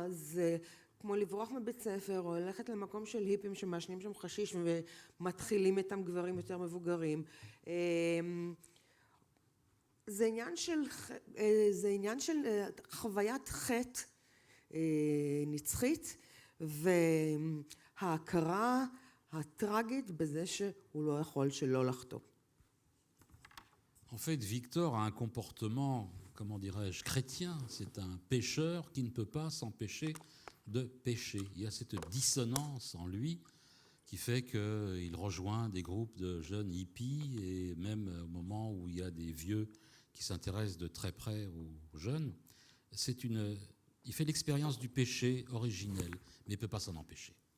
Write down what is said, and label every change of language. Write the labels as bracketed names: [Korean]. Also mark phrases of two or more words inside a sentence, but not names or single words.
[Hebrew] זה כמו לברוח מבית ספר או ללכת למקום של היפים שמעשנים שם חשיש ומתחילים איתם גברים יותר מבוגרים. זה עניין של חוויית חטא נצחית וההכרה הטרגית בזה שהוא לא יכול שלא לחטוא. [French] En fait, Victor a un comportement, comment dirais-je, chrétien. C'est un pécheur qui ne peut pas s'empêcher de pécher. Il y a cette dissonance en lui qui fait qu'il rejoint des groupes de jeunes hippies et même au moment où il y a des vieux qui s'intéressent de très près aux jeunes, il fait l'expérience du péché originel, mais il ne peut pas s'en empêcher.